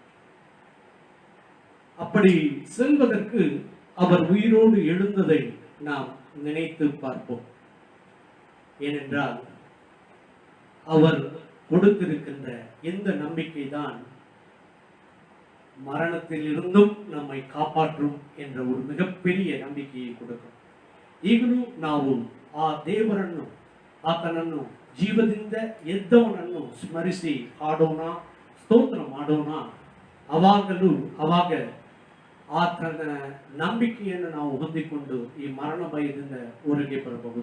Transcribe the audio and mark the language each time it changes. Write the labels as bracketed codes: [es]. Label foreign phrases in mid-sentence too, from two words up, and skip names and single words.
[ta] அப்படி செல்வதற்கு அவர் உயிரோடு எழுந்ததை நாம் நினைத்து பார்ப்போம். ஏனென்றால் அவர் கொடுத்திருக்கின்ற இந்த நம்பிக்கை தான் மரணத்தில் இருந்தும் நம்மை காப்பாற்றும் என்ற ஒரு மிகப்பெரிய ನಂಬಿಕೆயை கொடுக்கும். [kn] ಈಗಲೂ ನಾವು ಆ ದೇವರನ್ನು, ಆತನನ್ನು, ಜೀವದಿಂದ ಎದ್ದವನನ್ನು ಸ್ಮರಿಸಿ ಹಾಡೋಣ, ಸ್ತೋತ್ರ ಮಾಡೋಣ. ಅವಾಗ ಆತನ ನಂಬಿಕೆಯನ್ನು ನಾವು ಹೊಂದಿಕೊಂಡು ಈ ಮರಣ ಭಯದಿಂದ ಹೊರಗೆ ಬರಬಹುದು.